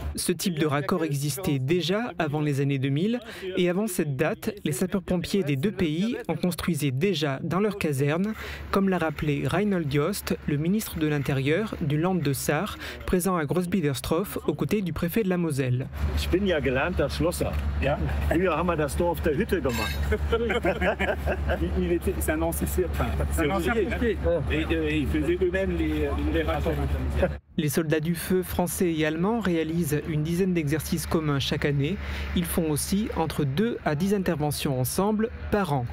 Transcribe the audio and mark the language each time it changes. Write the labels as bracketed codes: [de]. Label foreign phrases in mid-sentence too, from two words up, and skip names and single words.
[fr] Ce type de raccord existait déjà avant les années 2000 et avant cette date, les sapeurs-pompiers des deux pays en construisaient déjà dans leurs casernes, comme l'a rappelé Reinhold Jost, le ministre de l'Intérieur du Land de Sarre, présent à Großbiedersdorf aux côtés du préfet de la Moselle. [de] Ich bin ja gelernter Schlosser. Ja. Früher haben wir das nur auf der Hütte gemacht. [fr] C'est un ancien pompier. Et ils faisaient eux-mêmes les rapports. Les soldats du feu français et allemands réalisent une dizaine d'exercices communs chaque année. Ils font aussi entre 2 à 10 interventions ensemble par an.